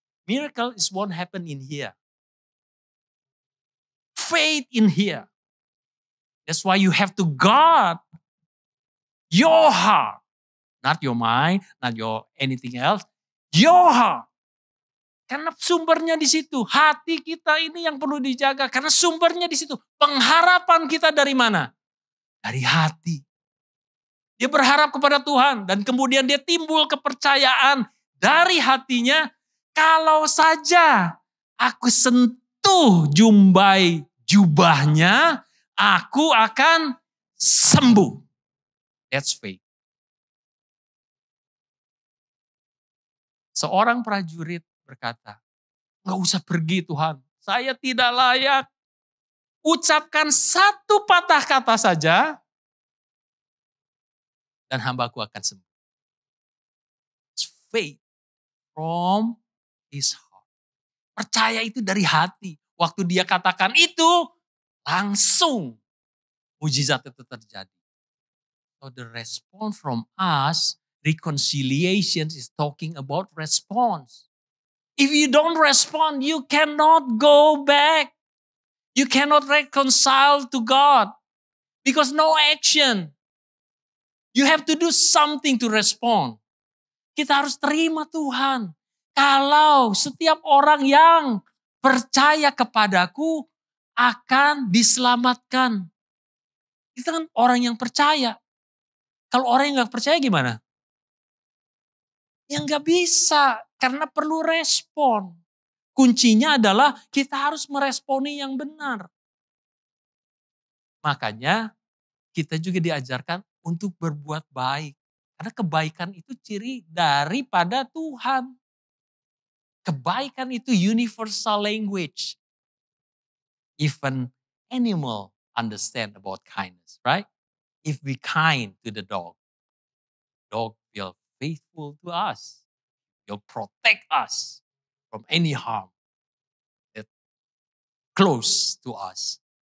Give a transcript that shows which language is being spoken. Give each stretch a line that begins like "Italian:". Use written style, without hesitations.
English: Miracle is won't happen in here. Faith in here. That's why you have to guard your heart. Not your mind, not your anything else. Your heart.
Indonesian: Karena sumbernya di situ. Hati kita ini yang perlu dijaga. Karena sumbernya di situ. Pengharapan kita dari mana? Dari hati. Dia berharap kepada Tuhan. Dan kemudian dia timbul kepercayaan dari hatinya. Kalau saja aku sentuh jumbai jubahnya, aku akan sembuh.
English: That's faith.
Indonesian: Seorang prajurit berkata, nggak usah pergi Tuhan, saya tidak layak. Ucapkan satu patah kata saja, dan hambaku akan sembuh.
English: It's faith from his heart.
Indonesian: Percaya itu dari hati. Waktu dia katakan itu, langsung mujizat itu terjadi.
English: So the response from us, reconciliation is talking about response. If you don't respond, you cannot go back. You cannot reconcile to God. Because no action. You have to do something to respond.
Indonesian: Kita harus terima Tuhan. Kalau setiap orang yang percaya kepadaku akan diselamatkan. Itu kan orang yang percaya. Kalau orang yang gak percaya gimana? Ya gak bisa, karena perlu respon. Kuncinya adalah kita harus meresponi yang benar. Makanya kita juga diajarkan untuk berbuat baik. Karena kebaikan itu ciri daripada Tuhan. Kebaikan itu
English: universal language. Even animal understand about kindness, right? If we kind to the dog will faithful to us. He'll protect us from any harm that close to us.